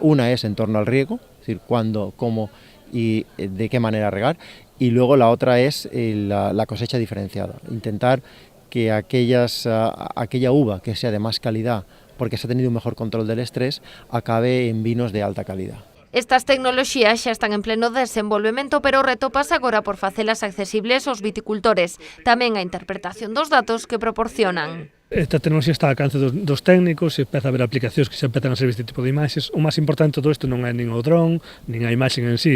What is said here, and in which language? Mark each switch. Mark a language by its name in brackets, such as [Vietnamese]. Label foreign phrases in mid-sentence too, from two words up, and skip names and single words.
[Spanish] Una es en torno al riego, es decir, cuándo, cómo y de qué manera regar. Y luego la otra es la cosecha diferenciada, intentar que aquella uva que sea de más calidad, porque se ha tenido un mejor control del estrés, acabe en vinos de alta calidad. [Galician] Estas tecnoloxías xa están en pleno desenvolvemento, pero o reto pasa agora por facelas accesibles aos viticultores, tamén a interpretación dos datos que proporcionan. Esta tecnoloxía está ao alcance dos técnicos e empeza a haber aplicacións que xa empezan a ser este tipo de imaxes. O máis importante de todo isto non é nin o dron, nin a imaxe en sí.